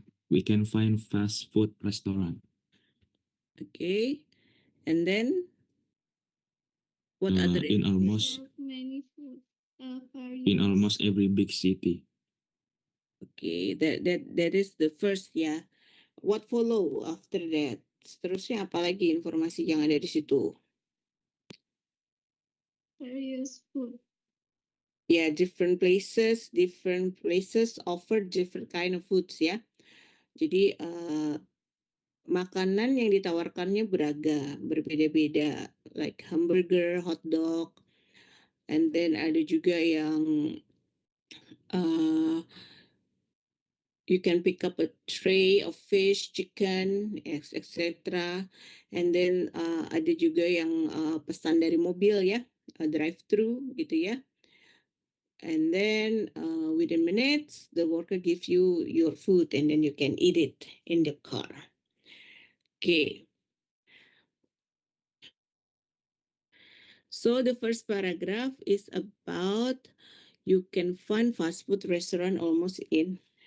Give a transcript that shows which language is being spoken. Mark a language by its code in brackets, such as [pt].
[en] we can find fast food restaurant Okay. And then what other in almost Serve many food in various. almost every big city. Okay, that is the first ya. What follow after that? [id] Seterusnya apa lagi informasi yang ada di situ? [en] Various food. Ya, different places offer different kind of foods ya. [id] Jadi makanan yang ditawarkannya beragam, berbeda-beda, [en] like hamburger, hot dog, and then [id] ada juga yang [en] you can pick up a tray of fish, chicken, etc. And then [id] ada juga yang pesan dari mobil ya, drive-thru gitu ya. [en] And then within minutes, the worker gives you your food and then you can eat it in the car. Okay. So the first paragraph is about you can find fast food restaurant almost in